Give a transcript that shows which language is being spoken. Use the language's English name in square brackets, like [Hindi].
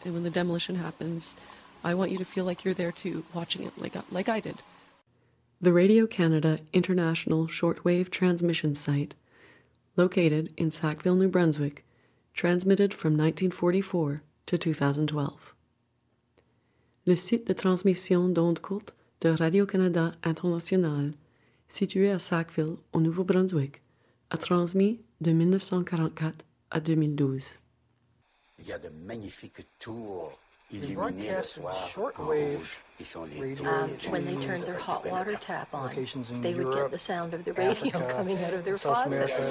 [English] And when the demolition happens, I want you to feel like you're there too, watching it like I did. The Radio Canada International Shortwave Transmission Site, located in Sackville, New Brunswick, transmitted from 1944 to 2012. [French] Le site de transmission d'ondes courtes de Radio-Canada International, situé à Sackville, au Nouveau-Brunswick, a transmis de 1944 à 2012. Il y a de magnifiques tours. [English] They broadcast shortwave radio. When they turned their hot water tap on, they would get the sound of the radio coming out of their faucet.